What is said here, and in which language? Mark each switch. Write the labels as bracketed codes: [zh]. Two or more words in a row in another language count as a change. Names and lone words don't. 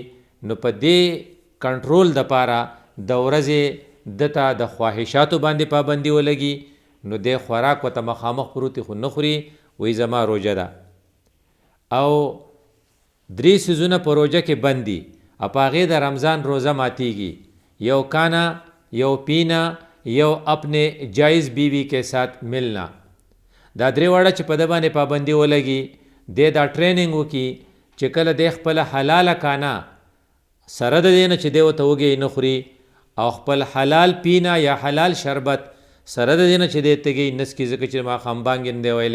[ps] نو په دې کنټرول دپاره د ورځې دته د خواهشاتو باندې پابندي ولګي. نو د خوراک ورته مخامخ پروت خو نه خوري، وایي زما روژه ده. او 3 څیزونه په روژه کې بند دي او په هغې د رمضان روزه ماتیږي. [ur] یو کانا، یو پینا، یو اپنے جائز بیوی کے ساتھ ملنا. [ps] دا درې واړه چې په ده باندې پابندي ولګي دی دا ټریننګ وکړي چې کله دی خپله حلاله کانا سره د دې نه چې دی ورته وږی نه خوري او خپل حلال پینا یا حلال شربت سره د دې نه چې دی تږی نسکي ځکه چې ماښام بانګ نه دی ویلی.